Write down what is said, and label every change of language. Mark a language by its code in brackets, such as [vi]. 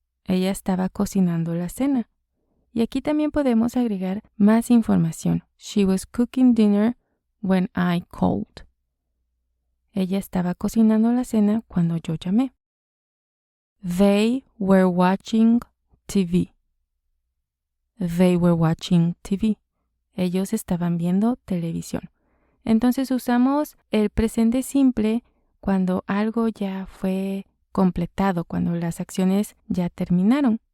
[es] Ella estaba cocinando la cena. Y aquí también podemos agregar más información. [en] She was cooking dinner when I called. [es] Ella estaba cocinando la cena cuando yo llamé. [en] They were watching TV. They were watching TV. [es] Ellos estaban viendo televisión. Entonces usamos el presente simple cuando algo ya fue completado, cuando las acciones ya terminaron.